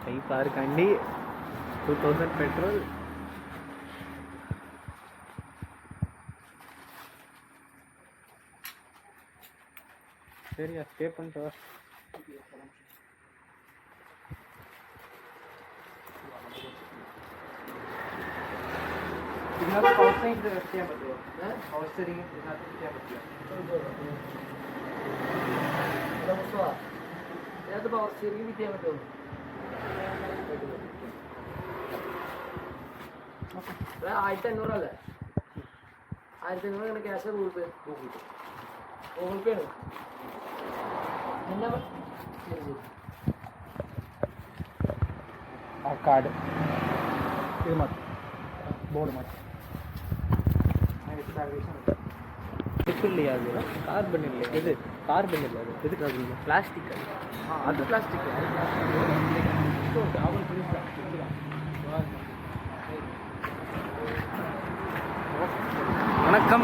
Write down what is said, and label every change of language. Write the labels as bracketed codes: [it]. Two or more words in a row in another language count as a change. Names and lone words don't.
[ta] கார் கண்டி 2000 பெட்ரோல். சரியா ஸ்டே பண்ணிட்டு வா. [ml] ഇതിനകത്ത് [en] power steering [ml] ചെയ്യാൻ പറ്റുമോ? [en] power steering [ml] ഇതിനകത്ത് ചെയ്യാൻ പറ്റുമോ? ഏത് [en] power steering [ml] ഫിറ്റ് ചെയ്യാൻ പറ്റുമോ? 1500 അല്ലേ? 1500 ഇങ്ങനെ ക്യാഷ് ഗൂഗിൾ പേ? ഗൂഗിൾ പേ ആണ്. എന്നാ ആ കാർഡ് ഇത് മതി, ബോർഡ് മതി. [ta] இல்லையா அது கார்பன் இல்லை, இது கார்பன் இல்லை, அது எதுக்கு அது இல்லை பிளாஸ்டிக். அது பிளாஸ்டிக். வணக்கம்.